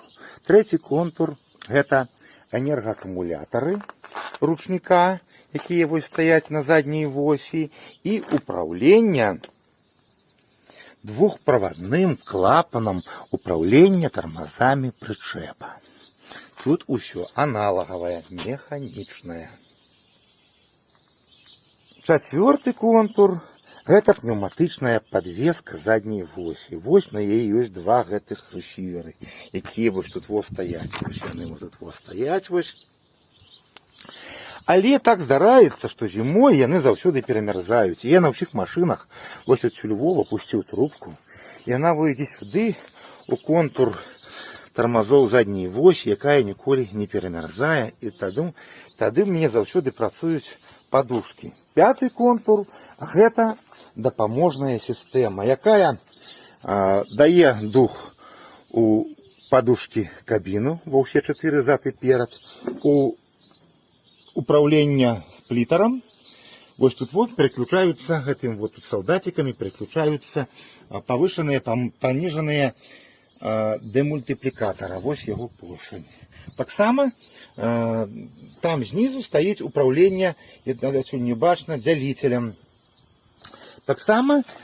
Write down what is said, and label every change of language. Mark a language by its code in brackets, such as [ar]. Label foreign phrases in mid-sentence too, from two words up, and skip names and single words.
[be] Трэці контур гэта энергаакумулятары ручніка, якія вось стаяць на задняй восі, і управлення двухправадным клапаном [ru] управления тормозами причепа. [be] Тут усё аналоговое, механичное. [ru] Четвертый контур это пневматичная подвеска задней оси. [be] Вось на ней есть два гэтых ресіверы, якія вось тут во стаять. Вось яны вот тут во стаять вось. Але так здараецца, што зімой яны заўсёды перамярзаюць. І я на ўсіх машынах вось адсюль Вова пусціў трубку. І яна выйдзе сюды у контур тармазоў задняй восі, якая ніколі не перамярзае. І тады мне заўсёды працуюць подушки. 5-й контур гэта дапаможная сістэма, якая дае дух у подушки кабіну ва ўсе 4 зад і перад, у управление сплиттером. [ru] Вот тут вот переключаются этим вот тут солдатиками переключаются повышенные, пониженные демультипликатора. Вот его поршень. Так само там снизу стоит управление, отсюда не бачно, делителем. [be] Так само